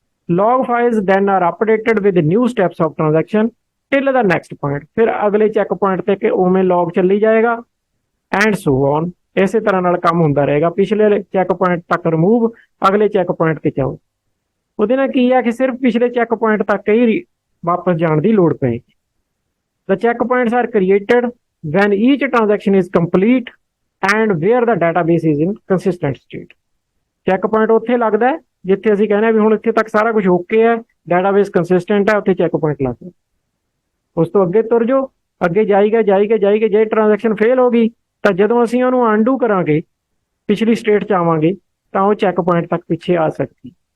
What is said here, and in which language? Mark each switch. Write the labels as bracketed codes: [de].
[en] log files then are updated with new steps of transaction till the next point, [pa] ਫਿਰ ਅਗਲੇ check point ਤੇ ਕਿ ਉਵੇਂ log ਚੱਲੀ ਜਾਏਗਾ। [en] and so on, [pa] ਇਸੇ ਤਰ੍ਹਾਂ ਨਾਲ ਕੰਮ ਹੁੰਦਾ ਰਹੇਗਾ। ਪਿਛਲੇ ਚੈੱਕ ਪੁਆਇੰਟ ਤੱਕ ਰਿਮੂਵ, ਅਗਲੇ ਚੈੱਕ ਪੁਆਇੰਟ ਤੇ ਜਾਓ। ਉਹਦੇ ਨਾਲ ਕੀ ਹੈ ਕਿ ਸਿਰਫ ਪਿਛਲੇ ਚੈੱਕ ਪੁਆਇੰਟ ਤੱਕ ਹੀ ਵਾਪਸ ਜਾਣ ਦੀ ਲੋੜ ਪਏਗੀ। [en] The check points are created when each transaction is complete and where the database is in consistent state। [pa] Check point ਉੱਥੇ ਲੱਗਦਾ ਹੈ ਜਿੱਥੇ ਅਸੀਂ ਕਹਿੰਦੇ ਵੀ ਹੁਣ ਇੱਥੇ ਤੱਕ ਸਾਰਾ ਕੁਝ ਓਕੇ ਹੈ, ਡਾਟਾਬੇਸ ਕੰਸਿਸਟੈਂਟ ਹੈ, ਉੱਥੇ ਚੈੱਕ ਪੁਆਇੰਟ ਲੱਗਦਾ। ਉਸ ਤੋਂ ਅੱਗੇ ਤੁਰ ਜਾਓ, ਅੱਗੇ ਜਾਈਗਾ ਜਾਈਗਾ ਜਾਈਗਾ, ਜੇ ਟ੍ਰਾਂਜੈਕਸ਼ਨ ਫੇਲ ਹੋ ਗਈ ਤਾਂ ਜਦੋਂ ਅਸੀਂ ਉਹਨੂੰ ਅਨਡੂ ਕਰਾਂਗੇ, ਪਿਛਲੀ ਸਟੇਟ 'ਚ ਆਵਾਂਗੇ, ਤਾਂ ਉਹ ਚੈੱਕ ਪੁਆਇੰਟ ਤੱਕ ਪਿੱਛੇ ਆ ਸਕਦੀ।